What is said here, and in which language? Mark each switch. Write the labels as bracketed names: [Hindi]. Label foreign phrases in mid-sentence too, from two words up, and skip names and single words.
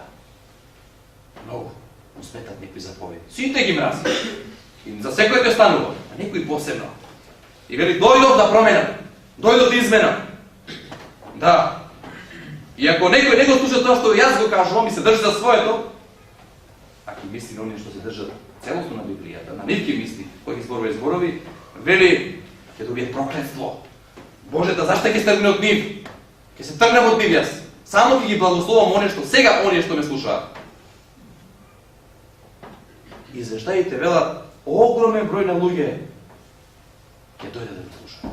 [Macedonian] Многу му сметат некои заповеди. Сите ги мрази. И за секој ќе станува, а некои посебно. И вели, дојдов да променам, дојдов да изменам. Да. И ако некој не го слуша тоа што јас го кажувам и се држи за своето, ако мисли на они што се држат целосно na Библијата, на нивки мисли, кои ги зборови, вели, ќе добие проклетство. Божета зашта ќе тргне од нив? Ќе се тргнем од нив јас. Само ќе ги благословам оние што сега оние што ме слушаат. Извештаите велат, огромен број на луѓе ќе дојде да ме слушаат.